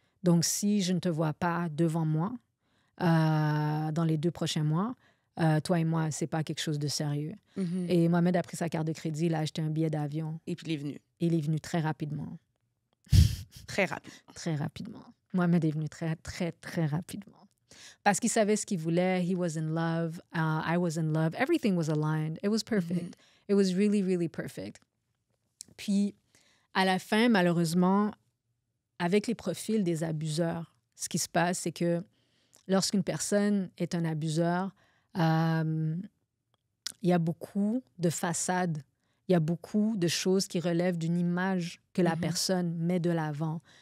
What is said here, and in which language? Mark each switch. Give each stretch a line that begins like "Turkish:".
French: Donc, si je ne te vois pas devant moi dans les 2 prochains mois, toi et moi, c'est pas quelque chose de sérieux. Et Mohamed a pris sa carte de crédit, il a acheté un billet d'avion. Et puis il est venu. Il est venu très rapidement. Très rapide. Très rapidement. Mohamed est venu très, très, très rapidement. Parce qu'il savait ce qu'il voulait.
English: He was in love. I was in love. Everything was aligned. It was perfect. It was really, really perfect.
French: Puis, à la fin, malheureusement, avec les profils des abuseurs, ce qui se passe, c'est que lorsqu'une personne est un abuseur, il y a beaucoup de façades, il y a beaucoup de choses qui relèvent d'une image que la personne met de l'avant.